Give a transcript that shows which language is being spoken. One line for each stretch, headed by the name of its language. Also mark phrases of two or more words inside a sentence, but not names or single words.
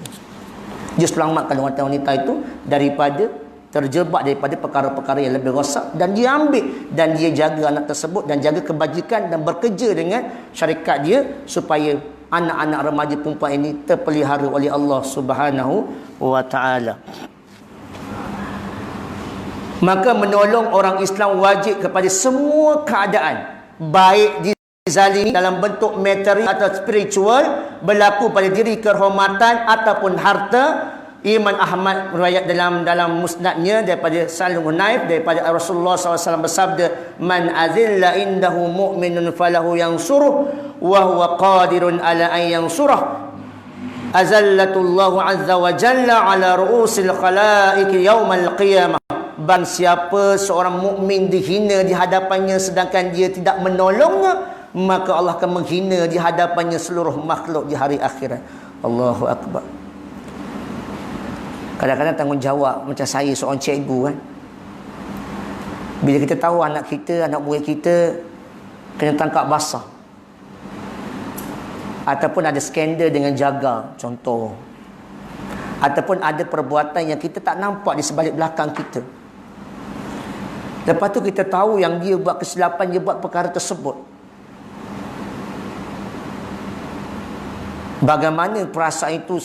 Malay: Dia selamatkan wanita-wanita itu daripada terjebak daripada perkara-perkara yang lebih rosak, dan dia ambil dan dia jaga anak tersebut dan jaga kebajikan dan bekerja dengan syarikat dia supaya anak-anak remaja perempuan ini terpelihara oleh Allah
Arabic: سبحانه وتعالى.
Malay: Maka menolong orang Islam wajib kepada semua keadaan, baik dizalimi dalam bentuk materi atau spiritual, berlaku pada diri kehormatan ataupun harta. Imam Ahmad riwayat dalam musnadnya daripada Salim Hunaif daripada Rasulullah SAW bersabda,
Arabic: من أذل عنده مؤمن فله ينصره وهو قادر على أن ينصره أذله الله عز وجل على رؤوس الخلائق يوم القيامة.
Malay: Barang siapa seorang mukmin dihina di hadapannya sedangkan dia tidak menolongnya, maka Allah akan menghina di hadapannya seluruh makhluk di hari akhirat.
Arabic: الله أكبر.
Malay: Kadang-kadang tanggungjawab macam saya seorang cikgu kan. Bila kita tahu anak kita, anak murid kita kena tangkap basah, ataupun ada skandal dengan jaga contoh, ataupun ada perbuatan yang kita tak nampak di sebalik belakang kita, lepas tu kita tahu yang dia buat kesilapan, dia buat perkara tersebut, bagaimana perasaan itu?